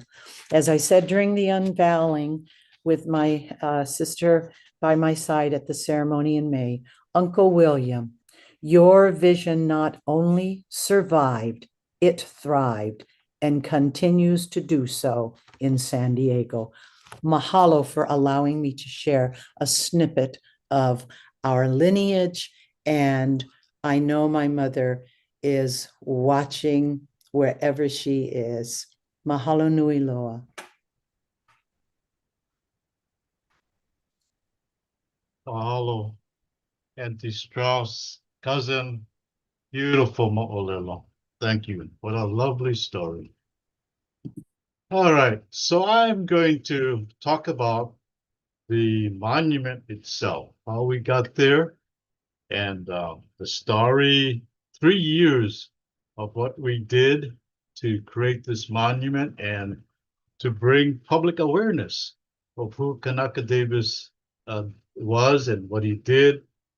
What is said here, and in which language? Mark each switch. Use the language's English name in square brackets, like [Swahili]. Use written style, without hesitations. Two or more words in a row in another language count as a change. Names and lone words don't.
[English] As I said during the unveiling, with my sister by my side at the ceremony in May, Uncle William, your vision not only survived, it thrived and continues to do so in San Diego. Mahalo for allowing me to share a snippet of our lineage. And I know my mother is watching wherever she is. [Hawaiian] Mahalo nui loa. [English] Mahalo, Auntie Strauss, cousin, beautiful mo'olelo. Thank you. What a lovely story. All right, so I'm going to talk about the monument itself, how we got there, and the story, 3 years of what we did to create this monument and to bring public awareness of who Kanaka Davis was and what he did,